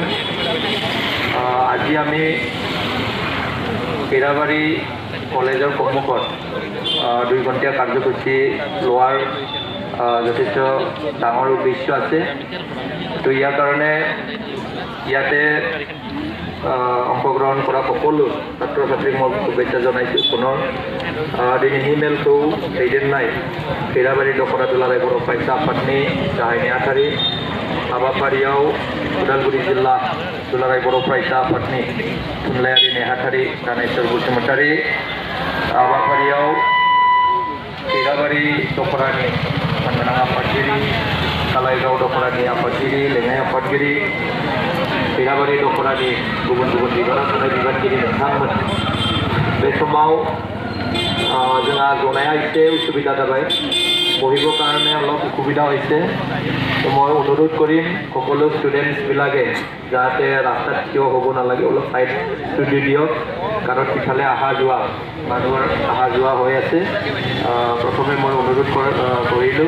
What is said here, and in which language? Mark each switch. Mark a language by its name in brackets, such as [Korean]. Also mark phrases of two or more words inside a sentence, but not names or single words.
[Assamese] আজি আমি খীৰাবাৰী কলেজৰ সন্মুখত 2 ঘণ্টীয়া কাৰ্যসূচী লোৱাৰ যথেষ্ট ডাঙৰ উদ্দেশ্য আছে। তো ইয়াৰ কাৰণে ইয়াতে অংশগ্ৰহণ কৰা সকলো ছাত্ৰ ছাত্ৰীক মই শুভেচ্ছা জনাইছোঁ। [Bodo] পুনৰ दिनैनि मेलखौ दैदेननाय खैराबारि दख'रा दुलाराय बर' फरायसा आफादनि गाहाय नेहाथारि, हाबाफारियाव उदालगुरि जिल्ला दुलाराय बर' फरायसा आफादनि थुनलाइयारि नेहाथारि दानेश्वर बसुमतारी, हाबाफारियाव खैराबारि दख'रानि सानगोनां आफादगिरि, कालाइगाव दख'रानि आफादगिरि, लेङाइ आफादगिरि, खैराबारि दख'रानि गुबुन गुबुन बिबानाव थानाय बिबानगिरि नोंथांमोन, बे समाव जोंहा जनाया एसे उसुबिदा जाबाय, बहिবৰ [Assamese] কাৰণে অলপ অসুবিধা হৈছে। তো মই অনুৰোধ কৰিম সকলো ষ্টুডেণ্টছবিলাকে যাতে ৰাস্তাত থিয় হ'ব নালাগে, অলপ ছাইডটো দি দিয়ক, কাৰণ সিফালে অহা যোৱা মানুহৰ অহা যোৱা হৈ আছে। প্ৰথমে মই অনুৰোধ কৰিলোঁ।